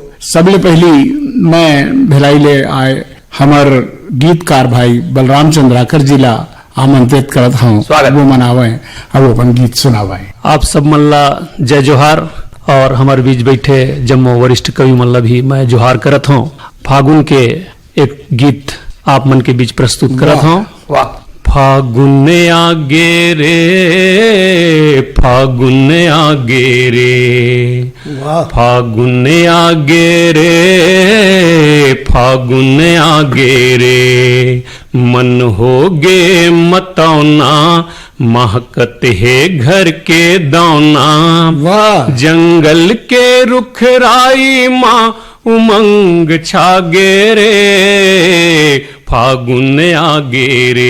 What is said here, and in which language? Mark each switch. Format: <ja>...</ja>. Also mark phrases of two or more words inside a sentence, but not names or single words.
<hne>सबले पहली मैं भिलाई ले आए हमार गीतकार भाई बलराम चंद्राकर जी ला आमंत्रित करत हूँ, वो मनावे और वो अपन गीत सुनावे। आप सब मल्ला जय जोहार और हमारे बीच बैठे जम्मो वरिष्ठ कवि मल्ला भी मैं जोहार करत हूँ। फागुन के एक गीत आप मन के बीच प्रस्तुत करत हूँ। फागुन आगे रे फागुन आगे रे फागुन आगे रे फागुन आगे रे, मन होगे मतौना महकत है घर के दौना, जंगल के रुखराई माँ उमंग छागे रे, फागुन आगे रे</hne>